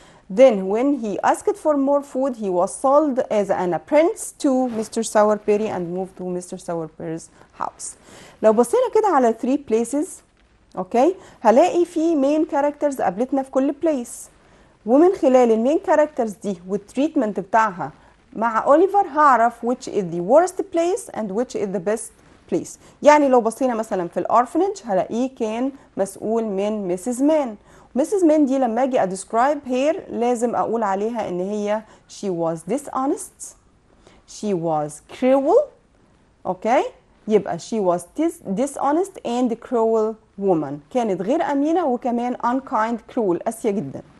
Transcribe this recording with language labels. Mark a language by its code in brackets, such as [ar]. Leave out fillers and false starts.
[en] Then when he asked for more food, he was sold as an apprentice to Mr. Sowerberry and moved to Mr. Sowerberry's house. [ar] لو بصينا كده على 3 places اوكي هلاقي في main characters قابلتنا في كل place، ومن خلال المين كاركترز دي والتريتمنت بتاعها مع اوليفر هعرف [en] which is the worst place and which is the best place. [ar] يعني لو بصينا مثلا في الارفنج هلاقيه كان مسؤول من مسز مان. مسز مان دي لما اجي ادسكرايب هير لازم اقول عليها ان هي [en] she was dishonest, she was cruel. [ar] اوكي يبقى [en] she was dishonest and cruel woman، [ar] كانت غير امينه وكمان [en] unkind cruel [ar] قاسيه جدا.